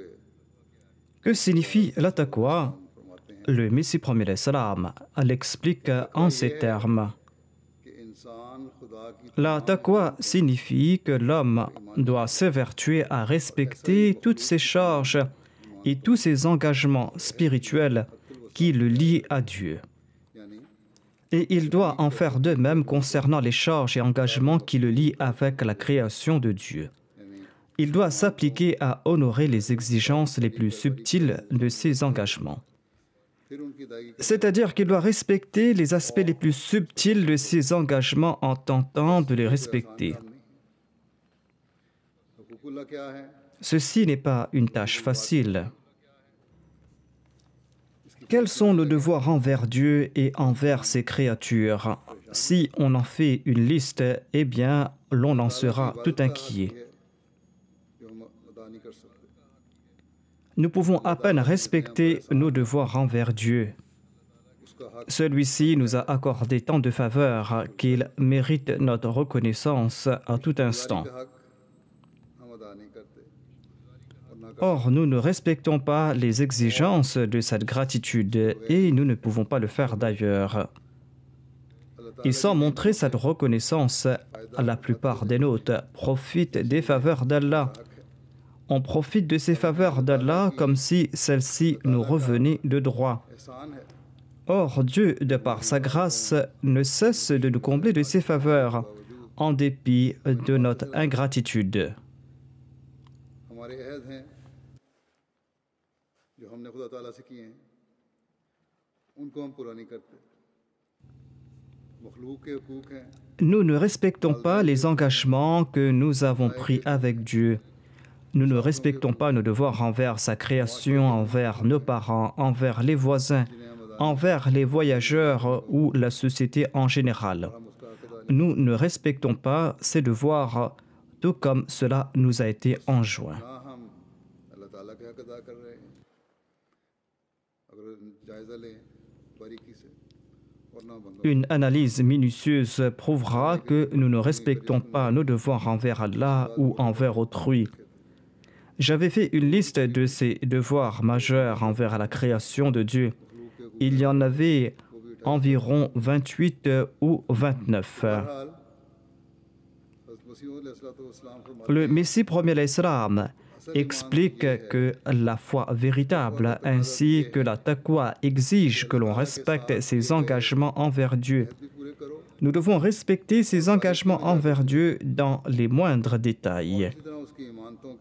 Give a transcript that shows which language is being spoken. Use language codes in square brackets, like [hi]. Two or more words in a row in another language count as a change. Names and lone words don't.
[fr] Que signifie la taqwa? [ur] فرماتے ہیں [fr] Le Messie premier salam l'explique en ces termes. [ur] کہ انسان خدا کی [fr] La taqwa signifie que l'homme doit s'évertuer à respecter toutes ses charges et tous ses engagements spirituels qui le lient à Dieu. [ur] यानी [fr] Et il doit en faire de même concernant les charges et engagements qui le lient avec la création de Dieu. Il doit s'appliquer à honorer les exigences les plus subtiles de ses engagements. [ur] پھر ان کی ادائیگی [fr] C'est-à-dire qu'il doit respecter les aspects les plus subtils de ses engagements en tentant de les respecter. [ur] حقوق اللہ کیا ہے [fr] Ceci n'est pas une tâche facile. Quels sont nos devoirs envers Dieu et envers ses créatures? Si on en fait une liste, eh bien, l'on en sera tout inquiet. [ur] جو ہم ادا نہیں کر سکتے. [fr] Nous pouvons à peine respecter nos devoirs envers Dieu. [ur] اس کا حق [fr] Celui-ci nous a accordé tant de faveurs qu'il mérite notre reconnaissance à tout instant. [ur] کا حق ہم ادا نہیں کرتے اور نہ کر [fr] Or, nous ne respectons pas les exigences de cette gratitude et nous ne pouvons pas le faire d'ailleurs. Et sans montrer cette reconnaissance, la plupart des nôtres profitent des faveurs d'Allah. On profite de ces faveurs d'Allah comme si celles-ci nous revenaient de droit. [ur] احسان ہے [fr] Or, Dieu, de par sa grâce, ne cesse de nous combler de ses faveurs, en dépit de notre ingratitude. [ur] ہمارے عہد ہیں جو ہم نے خدا تعالیٰ سے کیے ہیں ان کو ہم پورا نہیں کرتے. مخلوق کے حقوق ہیں [fr] Nous ne respectons pas les engagements que nous avons pris avec Dieu. Nous ne respectons pas nos devoirs envers sa création, envers nos parents, envers les voisins, envers les voyageurs ou la société en général. [ur] ہم اس کا حق ادا [fr] Nous ne respectons pas ces devoirs tout comme cela nous a été enjoint. [ur] نہ ہم اللہ تعالیٰ کے حق ادا کر رہے ہیں۔ اگر جائزہ لیں باریکی سے اور نہ بندوں [fr] Une analyse minutieuse prouvera que nous ne respectons pas nos devoirs envers Allah ou envers autrui. J'avais fait une liste de ces devoirs majeurs envers la création de Dieu. Il y en avait environ 28 ou 29. [ur] بہرحال حضرت مسیح علیہ السلام فرماتے [fr] Le Messie premier l'Islam explique que la foi véritable ainsi que la taqwa exige que l'on respecte ses engagements envers Dieu. [ur] بھی پورے کرو [fr] Nous devons respecter ses engagements envers Dieu dans les moindres détails. [ur] اسی طرح اس کی ایمان